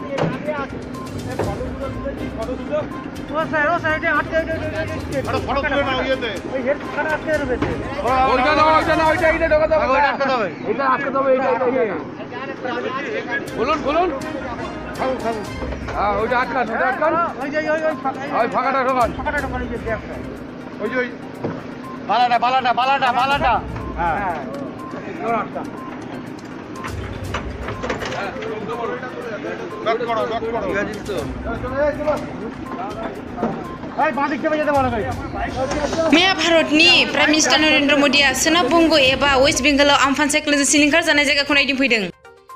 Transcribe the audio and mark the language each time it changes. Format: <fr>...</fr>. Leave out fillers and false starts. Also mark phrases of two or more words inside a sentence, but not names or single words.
<bn>বলুন বলুন, হ্যাঁ ওইটা আটকান, ওইটা আটকান, ওই ফাঁকাটা ঢোকান, ওই যে বালাটা বালাটা বালাটা বালাটা। হ্যাঁ</bn> <brx>मैया भारतनि</brx> <en>Prime Minister</en> <brx>नरेन्द्र मोदीआ सोनाब बंग एबा वेस्ट बेंगलाव आम्फान साइक्लनजों सिलिंखार जानाय जायगाखौ नायदिंफैदों।</brx>